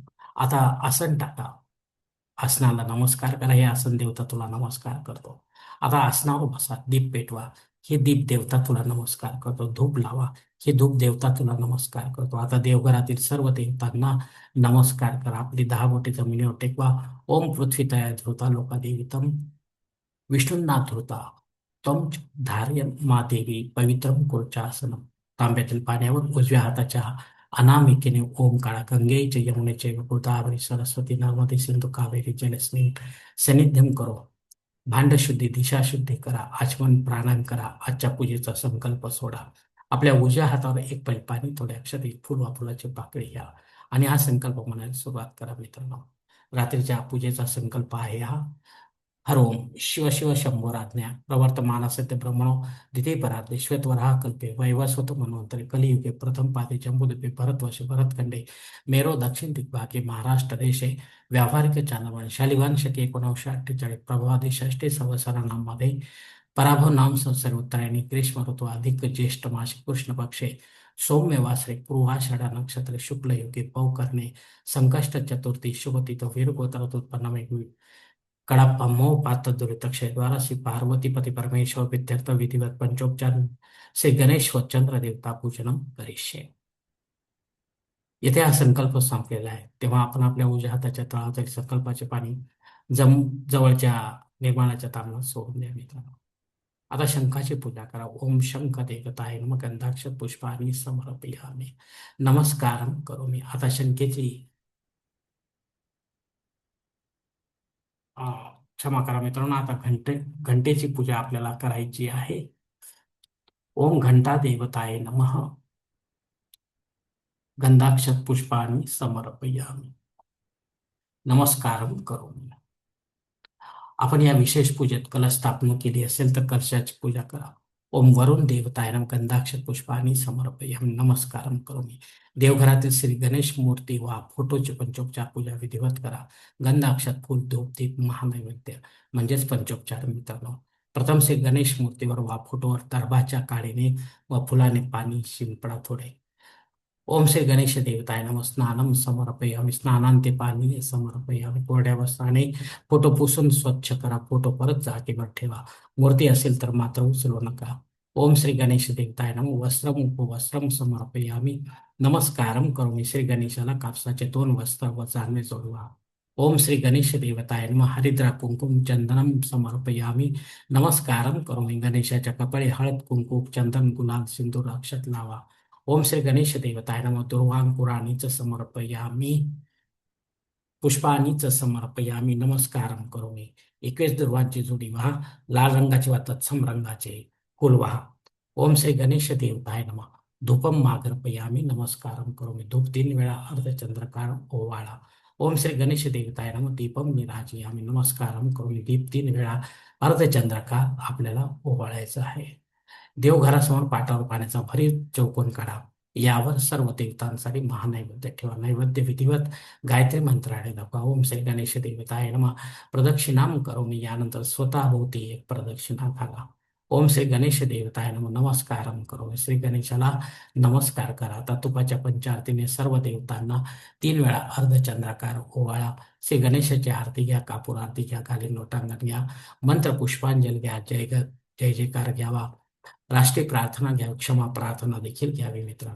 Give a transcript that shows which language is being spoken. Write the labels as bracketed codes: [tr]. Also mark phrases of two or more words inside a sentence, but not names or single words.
[mr] आता आसन टाका. आसनाला नमस्कार करा. हे आसन देवता तुला नमस्कार करतो. आता आसनावर बसा. दीप पेटवा. हे दीप देवता तुला नमस्कार करतो. धूप लावा. हे धूप देवता तुला नमस्कार करतो. आता देवघरातील सर्व देवतांना नमस्कार करा. आपली 10 बोटे जमिनीवर टेकवा. [sa] ओम पृथ्वी तया धृता लोकादेवितम विष्णूंना धृता त्वं धारयन् मा देवी पवित्रं कुर्चासनम. [mr] तांब्यातील पाण्यावर उजव्या हाताच्या अनामिकेने ओम काळा. [sa] गंगे च यमुने चैव गोदावरी सरस्वती नर्मदे सिंधू कावेरी जलस्मिन् सन्निध्यं करो. [mr] भांडशुद्धी, दिशाशुद्धी करा. आचमन प्राणायाम करा. आजच्या पूजेचा संकल्प सोडा. आपल्या उजव्या हातावर एक पै पाणी, थोडे अक्षर, एक फुल वा फुलाची पाकळी घ्या आणि हा संकल्प म्हणायला सुरुवात करा. मित्रांनो, रात्रीच्या पूजेचा संकल्प आहे हा. [sa] हर ओम शिव शिव शंभोराज्ञा प्रवर्तमानस्य ते ब्रह्मणो द्वितीय परार्धे श्वेतवराह कल्पे वैवस्वत मन्वंतरे कलियुगे प्रथम पादे जम्बूद्वीपे भरतवर्षे भरतखंडे मेरो दक्षिण दिग्भागे महाराष्ट्र देशे व्यावहारिक चांद्रमान शालिवान शके 1948 प्रभावादी षष्ठी संवत्सरांमध्ये पराभव नाम संवत्सरे उत्तरायणी ग्रीष्म ऋतु अधिक ज्येष्ठ मासे कृष्ण पक्षे सौम्य वासरे पूर्वाषाढा नक्षत्रे शुक्ल युगे पौकर्णे संकष्ट चतुर्थी शुभतिथ वीरगोत्र उत्पन्न कड़प्पा मोह पात्र दुरितक्षय द्वारा श्री पार्वती पती परमेश्वर विद्यर्थ विधिवत पंचोपचार श्री गणेश व चंद्र देवता पूजनम करिष्ये. [mr] येथे हा संकल्प संपलेला आहे तेव्हा आपण आपल्या उजव्या हाताच्या तळातील संकल्पाचे पाणी जवळच्या निर्माणाच्या तांबणात सोडून द्या मित्रांनो. आता शंखाची पूजा करा. [sa] ओम शंख देवताय नमः गंधाक्ष पुष्पाणि समर्पयामि नमस्कारम करोमि. [mr] आता शंखेची क्षमा करा मित्रांनो. आता घंटेची पूजा आपल्याला करायची आहे. [sa] ओम घंटा देवताय नमः गंधाक्ष पुष्पाणि समर्पयामि नमस्कारम करोमि. [mr] आपण या विशेष पूजेत कलश स्थापना केली असेल तर कलशाची पूजा करा. [sa] ओम वरुण देवताय नमः गंधाक्ष पुष्पाणि समर्पयामि नमस्कारम करोमि. [mr] देवघरातील श्री गणेश मूर्ती वा फोटोची पंचोपचार पूजा विधिवत करा. गंधाक्षत फूल धूप दीप महानैवेद्य म्हणजेच पंचोपचार मित्रांनो. प्रथम श्री गणेश मूर्तीवर वा फोटोवर दर्भाच्या काडीने व फुलाने पाणी शिंपडा थोडे. [sa] ओम श्री गणेश देवताय नमः स्नानम समर्पयामि स्नानांते पाणी समर्पयामि. [mr] कोरड्या वस्त्राने फोटो पुसून स्वच्छ करा. फोटो परत जागेवर ठेवा. मूर्ती असेल तर मात्र उचलू नका. [sa] ओम श्री गणेश देवताय नमः वस्त्रम उपवस्त्रम समर्पयामि नमस्कारम करोमि. [mr] श्री गणेशाला कापसाचे 2 वस्त्र व चांदणे जोडवा. [sa] ओम श्री गणेश देवताय नमः हरिद्रा कुंकुम चंदनम समर्पयामि नमस्कारम करोमि. [mr] गणेशाच्या कपाळी हळद कुंकुम चंदन गुलाल सिंदूर अक्षत लावा. [sa] ओम श्री गणेश देवताय नमः दुर्वांकुराणीच समर्पयामि पुष्पाणीच समर्पयामि नमस्कारम करोमि. [mr] 21 दुर्वांची जोडी व्हा. लाल रंगाचे वा तत्सम रंगाचे फूल व्हा. [sa] ओम श्री गणेश देवताय नमः धूपम मागर्पयामि नमस्कारम करोमि. [mr] धूप 3 वेळा अर्धचंद्रकार ओवाळा. [sa] ओम श्री गणेश देवताय नमः दीपम निराजयामि नमस्कारम करोमि. [mr] दीप 3 वेळा अर्धचंद्रकार आपल्याला ओवाळायचा आहे. देवघरासमोर पाटावर पाण्याचा भरीव चौकोन काढा. यावर सर्व देवतांसाठी महानैवेद्य ठेवा. नैवेद्य विधिवत गायत्री मंत्राने दाखवा. [sa] ओम श्री गणेश देवताय नमः प्रदक्षिणाम करोमि. [mr] यानंतर स्वतःभोवती एक प्रदक्षिणा घाला. [sa] ओम श्री गणेश देवताय नमः नमस्कारम करोमि. [mr] श्री गणेशाला नमस्कार करा. आता तुपाच्या पंचारतीने सर्व देवतांना 3 वेळा अर्धचंद्राकार ओवाळा. श्री गणेशाची आरती घ्या. कापूर आरती घ्या. खाली लोटांगण घ्या. मंत्र पुष्पांजली घ्या. जय जयकार घ्यावा. राष्ट्रीय प्रार्थना घ्यावी. क्षमा प्रार्थना देखील घ्यावी मित्रांनो.